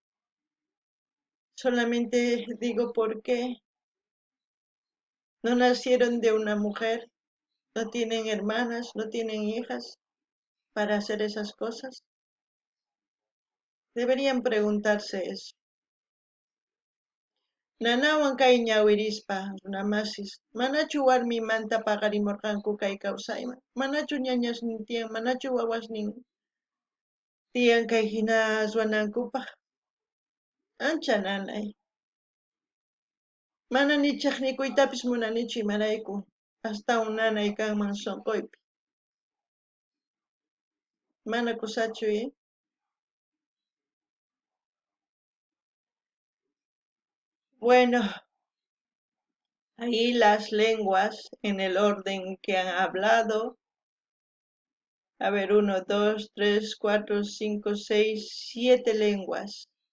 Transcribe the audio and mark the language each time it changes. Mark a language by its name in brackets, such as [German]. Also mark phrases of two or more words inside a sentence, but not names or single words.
[Spanish] Solamente digo por qué no nacieron de una mujer, no tienen hermanas, no tienen hijas para hacer esas cosas. Deberían preguntarse eso. [Quechua] Nanawan kay ñawirispa runamasis, manachu warmimanta paqarimurqanku kay kawsayman, manachu ñañasnin tiyan, manachu wawasnin tiyan kay hina ruwanankupaq, ancha nanay. Mana nichaqnikuytapis munanichu imarayku, astawan nanay kanman sunquypi. Mana kusachu, [Spanish] Bueno, ahí las lenguas en el orden que han hablado. A ver, 1, 2, 3, 4, 5, 6, 7 lenguas.